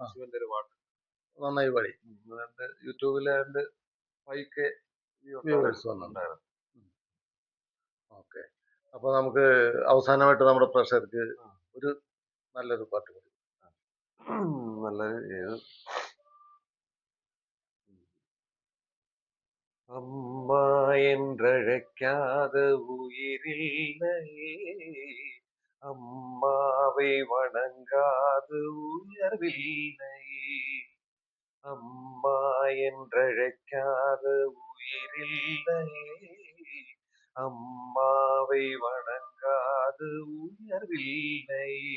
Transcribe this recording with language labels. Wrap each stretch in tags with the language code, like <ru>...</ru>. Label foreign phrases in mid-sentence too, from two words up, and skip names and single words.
<ml>ശിവന്റെ ഒരു പാട്ട്. നന്നായി പാടി. അതിന്റെ യൂട്യൂബിലെ അതിന്റെ 5K വ്യൂവേഴ്സ് വന്നു. ഉണ്ടായിരുന്നു. ഓക്കെ. അപ്പൊ നമുക്ക് അവസാനമായിട്ട് നമ്മുടെ പ്രേക്ഷകർക്ക് ഒരു നല്ലൊരു പാട്ട് പാടി. നല്ല ഏത്</ml> <ta>அம்மா என்றழைக்காத உயிரில்லையே, அம்மாவை வணங்காது உயர்வில்லையே. அம்மா என்றழைக்காத உயிரில்லையே, அம்மாவை வணங்காது உயர்வில்லையே.</ta>